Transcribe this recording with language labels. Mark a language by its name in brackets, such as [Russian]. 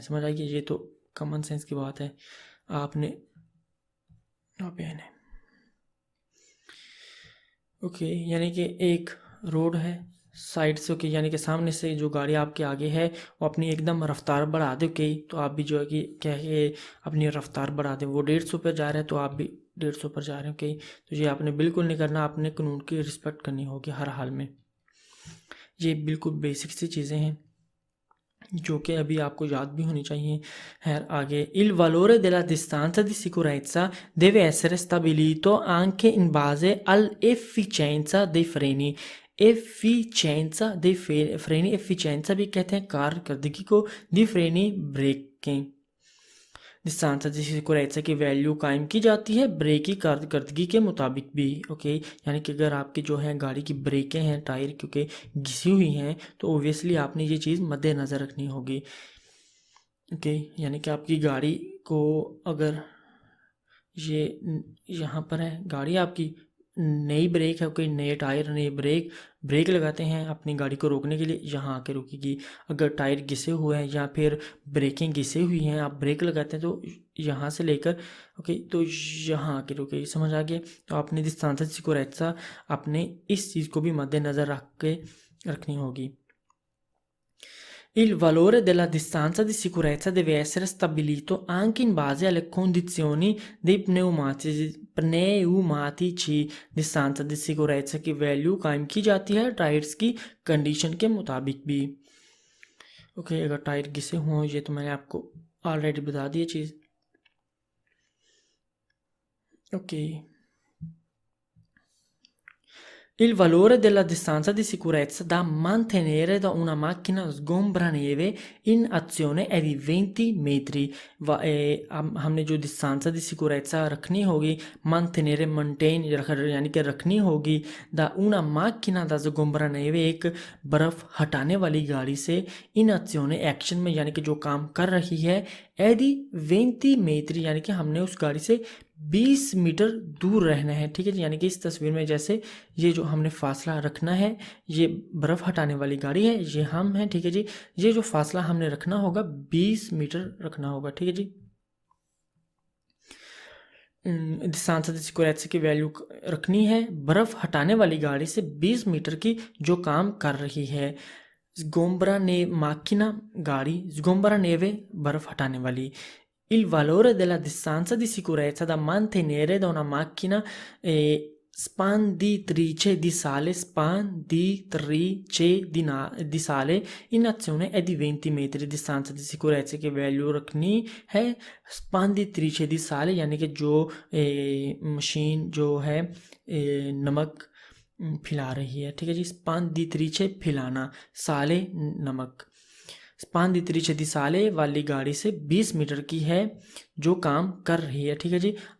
[Hindi] समझ आइए, ये तो कॉमन सेंस की बात है। आपने ओके, यानी कि एक रोड है साइड से, ओके, यानी कि सामने से जो गाड़ी आपके आगे है वो अपनी एकदम रफ्तार बढ़ा दे, ओके, तो आप भी जो है कि क्या है अपनी रफ्तार बढ़ा दें। वो 150 पर जा रहे हैं तो आप भी 150 पर जा रहे हैं, ओके। तो ये आपने बिल्कुल नहीं करना, आपने कानून की रिस्पेक्ट करनी होगी हर हाल में। ये बिल्कुल बेसिक सी चीज़ें हैं जो कि अभी आपको याद भी होनी चाहिए। है आगे, [Italian] il valore della distanza di sicurezza deve essere stabilito anche in base all'efficienza dei freni। efficienza dei freni, [Hindi] efficienza भी कहते हैं कारकर्दगी को, दी फ्रेनी ब्रेकें। डिस्टेंस दी सिक्योरेंसा की वैल्यू कायम की जाती है ब्रेक की कारकर्दगी के मुताबिक भी, ओके। यानी कि अगर आपकी जो है गाड़ी की ब्रेकें हैं, टायर क्योंकि घिसी हुई हैं, तो ओबियसली आपने ये चीज़ मद्देनज़र रखनी होगी, ओके। यानी कि आपकी गाड़ी को अगर ये यहाँ पर है गाड़ी आपकी नई ब्रेक है, कोई नए टायर नए ब्रेक लगाते हैं अपनी गाड़ी को रोकने के लिए, यहाँ आके रुकेगी। अगर टायर घिसे हुए हैं या फिर ब्रेकें घिसे हुई हैं, आप ब्रेक लगाते हैं तो यहाँ से लेकर ओके तो यहाँ आके रुकेगी। समझ आ गया? तो आपने डिस्टेंस सिक्योरेंसा आपने इस चीज़ को भी मद्देनज़र रख के रखनी होगी। [Italian] Il valore della distanza di sicurezza deve essere stabilito anche in base alle condizioni dei pneumatici। [Hindi] Distance दी सिक्योरेंसा की वैल्यू कायम की जाती है टायर्स की कंडीशन के मुताबिक भी, ओके। अगर टायर घिसे हों, ये तो मैंने आपको ऑलरेडी बता दी चीज़, okay. [Italian] Il valore della distanza di sicurezza da mantenere da una macchina sgombraneve in azione è di 20 metri। [Hindi] हमने जो डिस्टेंस दी सिक्योरेंसा रखनी होगी, mantenere मेंटेन यानी कि रखनी होगी, [Italian] da una macchina da sgombraneve [Hindi] एक बर्फ़ हटाने वाली गाड़ी से, [Italian] in azione [Hindi] एक्शन में यानी कि जो काम कर रही है, [Italian] è di 20 metri [Hindi] यानी कि हमने उस गाड़ी से 20 मीटर दूर रहना है, ठीक है जी। यानी कि इस तस्वीर में जैसे ये जो हमने फासला रखना है, ये बर्फ़ हटाने वाली गाड़ी है, ये हम हैं, ठीक है जी। ये जो फासला हमने रखना होगा 20 मीटर रखना होगा, ठीक है जी। डिस्टेंस दी सिक्योरेंसा की वैल्यू रखनी है बर्फ़ हटाने वाली गाड़ी से 20 मीटर की जो काम कर रही है। स्गोम्बरा ने माकिना गाड़ी, स्गोम्बरा नेवे बर्फ़ हटाने वाली। [Italian] Il valore della distanza di sicurezza da mantenere da una macchina spanditrice di sale di sale in azione è di 20 metri। distanza di sicurezza [Hindi] की वैल्यू रखनी है स्पांडित्रिce [Italian] di sale [Hindi] यानी कि जो मशीन जो है नमक फैला रही है, ठीक है जी। स्पांडित्रिce फैलाना, साले नमक। स्पांडित्रिce [Italian] di sale [Hindi] वाली गाड़ी से 20 मीटर की है जो काम कर रही है, ठीक है जी।